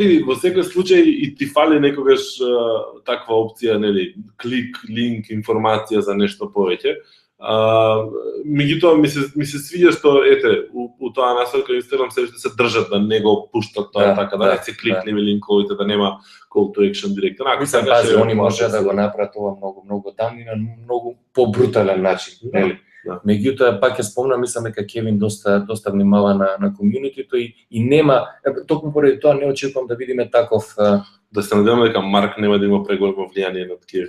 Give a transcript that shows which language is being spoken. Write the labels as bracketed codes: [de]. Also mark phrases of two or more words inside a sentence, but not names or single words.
[mk] Види, во секој случај и ти фали некогаш таква опција, нели, клик, линк, информација за нешто повеќе. Меѓутоа ми се свиѓа што у тоа насока Инстаграм се држат да не го пуштат тоа така да се кликнеме линковите, да нема [en] call to action [mk] директно. Мислам, пази, они може да го направат ова многу тамни на многу побрутален начин, нели? Меѓутоа пак ќе спомнам, мислам дека Кевин доста внимава на комјунитито и нема, токму поради тоа не очекувам да видиме таков. Да се надеваме дека Марк нема да има преголемо влијание над Кевин.